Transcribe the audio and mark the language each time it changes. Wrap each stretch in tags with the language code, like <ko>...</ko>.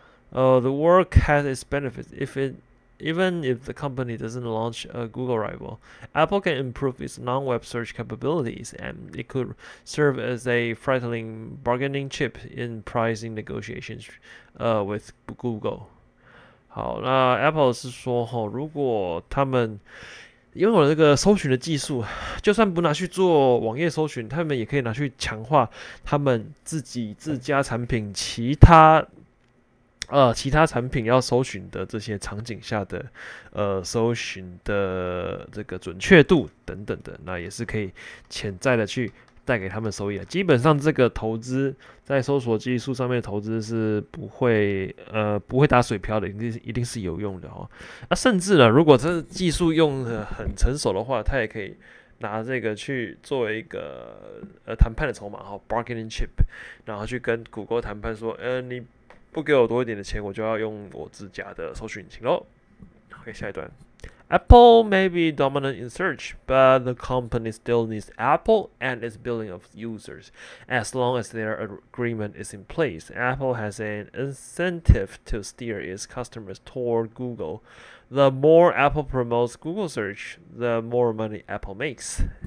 <en>The work has its benefits. Even if the company doesn't launch a Google rival, Apple can improve its non-web search capabilities, and it could serve as a frightening bargaining chip in pricing negotiations with Google.</en> <zh>好，那 Apple 是说，如果他们拥有这个搜寻的技术，就算不拿去做网页搜寻，他们也可以拿去强化他们自家产品其他产品要搜寻的这些场景下的搜寻的这个准确度等等的，那也是可以潜在的去带给他们收益的。基本上这个投资在搜索技术上面的投资是不会打水漂的，一定是有用的哦。甚至呢，如果这技术用的很成熟的话，它也可以拿这个去作为一个谈判的筹码</zh> <en>bargaining chip，</en> <zh>然后去跟谷歌谈判说，你不给我多一点的钱，我就要用我自家的搜索引擎咯。 OK， 下一段。</zh> <en>Apple may be dominant in search, but the company still needs Apple and its billion of users. As long as their agreement is in place, Apple has an incentive to steer its customers toward Google. The more Apple promotes Google search, the more money Apple makes.</en>